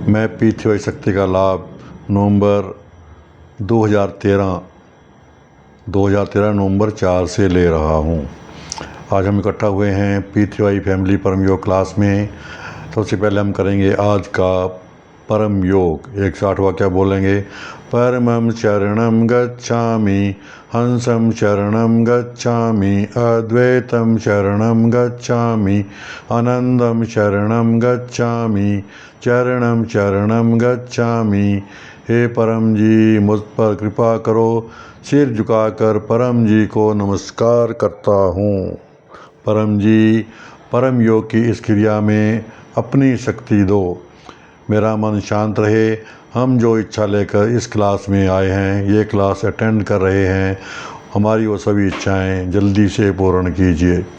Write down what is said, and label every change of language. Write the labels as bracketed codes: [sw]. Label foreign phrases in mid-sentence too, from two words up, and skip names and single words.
[hi] मैं पीठे शक्ति का लाभ नवंबर 2013 नवंबर 4 से ले रहा हूँ। आज हम इकट्ठा हुए हैं पीठे फैमिली परम योग क्लास में। सबसे पहले हम करेंगे आज का परम योग। 108 वाक्य बोलेंगे। [sa] परमं शरणं गच्छामि, हंसं शरणं गच्छामि, अद्वैतं शरणं गच्छामि, आनंदं शरणं गच्छामि, चरणं शरणं गच्छामि। [hi] हे परम जी, मुझ पर कृपा करो। सिर झुकाकर परम जी को नमस्कार करता हूँ। परम जी, परम योग की इस क्रिया में अपनी शक्ति दो, मेरा मन शांत रहे। हम जो इच्छा लेकर इस क्लास में आए हैं, ये [en] class attend [hi] कर रहे हैं, हमारी वो सभी इच्छाएं जल्दी से पूर्ण कीजिए।